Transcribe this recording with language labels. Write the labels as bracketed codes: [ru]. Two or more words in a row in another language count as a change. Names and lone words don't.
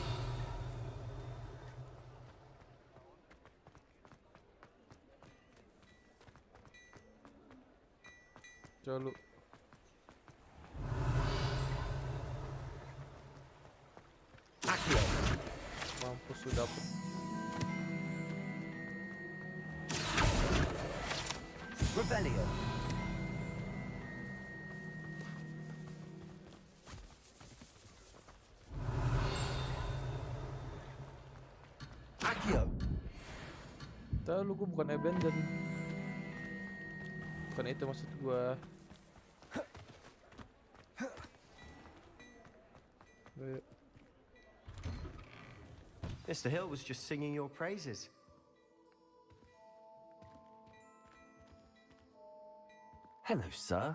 [id] Coba lu. Accio. Mampus sudah dapet. Revelio. Accio. Tahu lu, gua bukan abandon. Bukan itu maksud gua. [en] Mr. Hill was just singing your praises. Hello, sir.